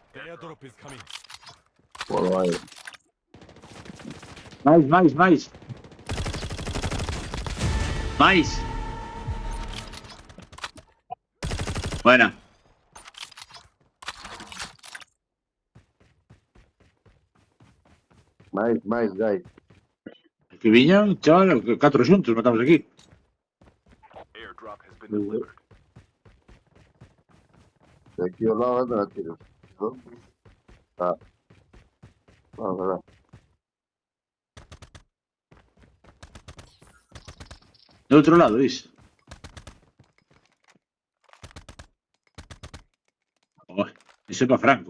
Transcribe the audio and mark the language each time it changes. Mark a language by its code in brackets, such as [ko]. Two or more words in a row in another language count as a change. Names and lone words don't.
[en] Airdrop is coming. [es] Por ahí. [gl] Mais. Buena. Mais, guys. Que viñan, chaval, 4 xuntos matamos aquí. [en] Airdrop has been delivered. [es] De aquí al lado andan a tiros. ¿No? Ah. Vamos a ver. [gl] De outro lado, dis. Oh, iso é pa Franco,